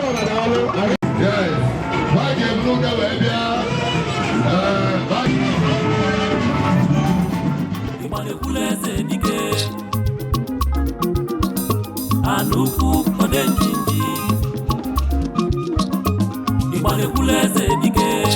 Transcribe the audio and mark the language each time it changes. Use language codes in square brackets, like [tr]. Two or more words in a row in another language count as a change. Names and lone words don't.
[en] Yes. Why do you look that way, Bia? Eh, why? [ig] Ịgba na-ekwulu eze dike. Anụ ukwu ode njinji. Ịgba na-ekwulu eze dike.